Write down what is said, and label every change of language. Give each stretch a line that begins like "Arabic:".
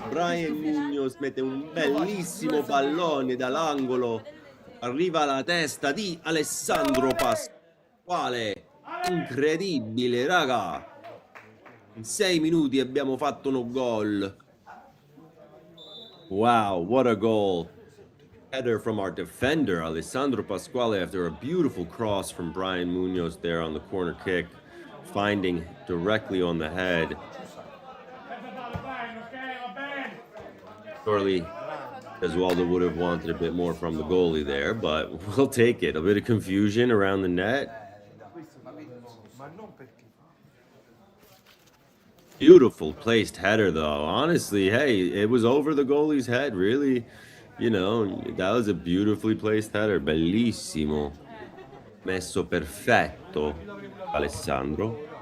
Italian: Brian Munoz mette un bellissimo pallone dall'angolo! Arriva alla testa di Alessandro Pasquale! Incredibile, raga! In 6 minuti abbiamo fatto un gol.
English: Wow, what a goal. Header from our defender, Alessandro Pasquale, after a beautiful cross from Brian Munoz there on the corner kick, finding directly on the head. Surely, Gesualdo would have wanted a bit more from the goalie there, but we'll take it. A bit of confusion around the net. Beautiful placed header, though. Honestly, hey, it was over the goalie's head, really. You know, that was a beautifully placed header.
Italian: Bellissimo. Messo perfetto, Alessandro.